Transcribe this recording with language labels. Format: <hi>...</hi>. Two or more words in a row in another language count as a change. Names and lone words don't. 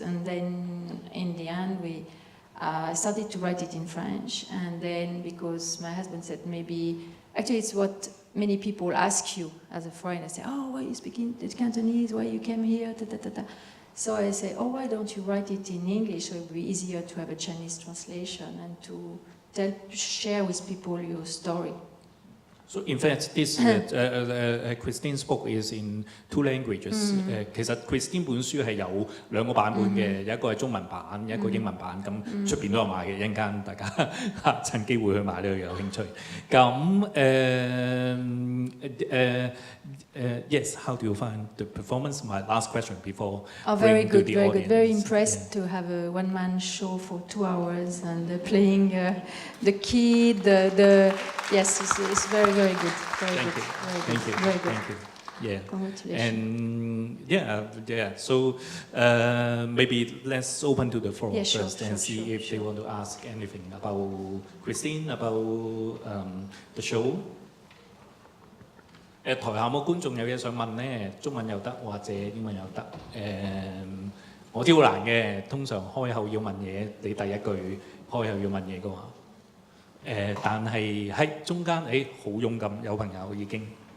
<en>And then in the end I started to write it in French, and then because my husband said actually it's what many people ask you as a foreigner, say, oh, why are you speaking Cantonese, why you came here, So I say, oh, why don't you write it in English, so it would be easier to have a Chinese translation and to share with people your story. So in fact, this Christine's book is in 2 languages.</en> <yue>其實 Christine 本書係有2個版本嘅，有一個係中文版，一個英文版。咁出邊都有賣嘅，一陣間大家趁機會去買呢個有興趣。</yue> <en>咁 yes, how do you find the performance? My last question before. Oh, very good, very good. Very impressed to have a one-man show for 2 hours and playing the kid. Yes, it's very, very good. Very Thank good. you. Very Thank good. you. Very good. Thank you. Yeah. Congratulations. And yeah. So maybe let's open to the floor first and see if they want to ask anything about Christine, about the show.</en> <yue>台下冇觀眾有嘢想問呢，中文又得或者英文又得。我知好難嘅，通常開口要問嘢，你第一句開口要問嘢嘅話，但係喺中間，好勇敢，有朋友已經。</yue>